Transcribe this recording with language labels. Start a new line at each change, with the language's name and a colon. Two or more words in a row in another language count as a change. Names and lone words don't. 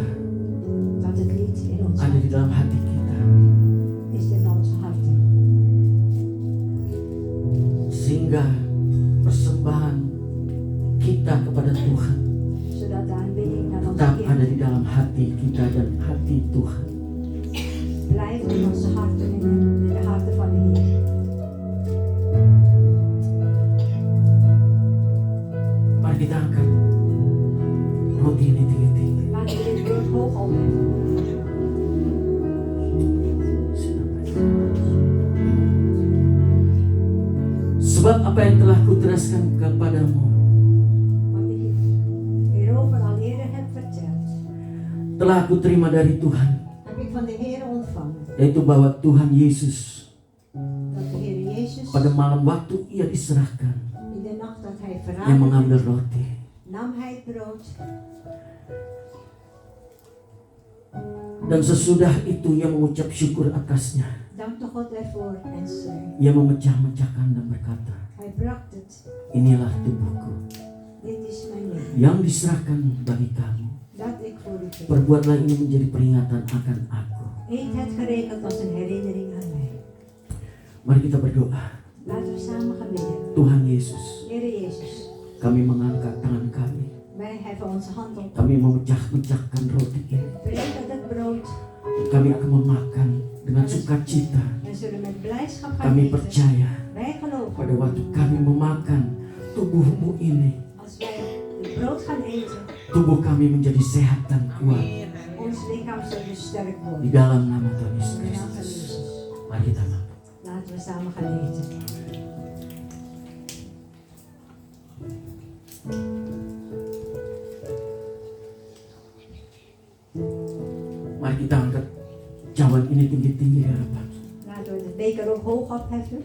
Dutch: Dat het lied in ons
Indonesian: ada di
Dutch: hart
Indonesian: dalam hati kita,
Dutch: is in onze harten.
Indonesian: sehingga persembahan kita kepada Tuhan
Dutch: Zodat de aanbidding naar onze
Indonesian: tetap ada
Dutch: Heer
Indonesian: di dalam hati kita dan hati Tuhan.
Dutch: blijft in onze harten en in de harten van de Heer.
Indonesian: Mari kita angkat roti ini tinggi-tinggi.
Dutch: Laten we dit brood hoog opheffen.
Indonesian: Sebab apa yang telah kuteraskan kepadamu
Dutch: Wat ik hierover al eerder heb verteld,
Indonesian: telah aku terima dari Tuhan,
Dutch: heb ik van de Heer ontvangen.
Indonesian: yaitu bahwa Tuhan Yesus
Dutch: Dat de Heer Jezus
Indonesian: pada malam waktu ia diserahkan,
Dutch: in de nacht dat hij
Indonesian: ia
Dutch: verraden
Indonesian: mengambil
Dutch: werd,
Indonesian: roti.
Dutch: nam hij het brood.
Indonesian: Dan sesudah itu ia mengucap syukur atasnya.
Dutch: Dankte God ervoor en zei,
Indonesian: Ia memecah-mecahkan dan berkata,
Dutch: hij bracht het.
Indonesian: inilah tubuhku
Dutch: Dit is mijn lichaam,
Indonesian: yang diserahkan bagi kamu.
Dutch: dat ik voor u geef.
Indonesian: Perbuatlah ini menjadi peringatan akan aku.
Dutch: Eet het gerekend als een herinnering aan mij.
Indonesian: Mari kita berdoa.
Dutch: Laten we samen gaan bidden.
Indonesian: Tuhan Yesus,
Dutch: Heer Jezus,
Indonesian: kami mengangkat tangan kami.
Dutch: wij heffen onze hand op.
Indonesian: Kami memecah-mecahkan roti ini.
Dutch: Breek het brood
Indonesian: Kami akan memakan dengan
Dutch: en we zullen
Indonesian: sukacita.
Dutch: En zullen met blijdschap gaan
Indonesian: Kami
Dutch: eten.
Indonesian: percaya
Dutch: Wij geloven.
Indonesian: pada waktu kami memakan tubuh-Mu ini,
Dutch: Als wij het brood gaan eten,
Indonesian: tubuh kami menjadi sehat dan kuat
Dutch: ons lichaam zal dus sterk
Indonesian: di
Dutch: worden.
Indonesian: dalam nama Tuhan Yesus
Dutch: In de naam van
Indonesian: Kristus.
Dutch: Jezus.
Indonesian: Mari kita makan.
Dutch: Laten we samen gaan eten.
Indonesian: Mari kita angkat cawan ini tinggi-tinggi di hadapan.
Dutch: Laten we de beker ook hoog opheffen.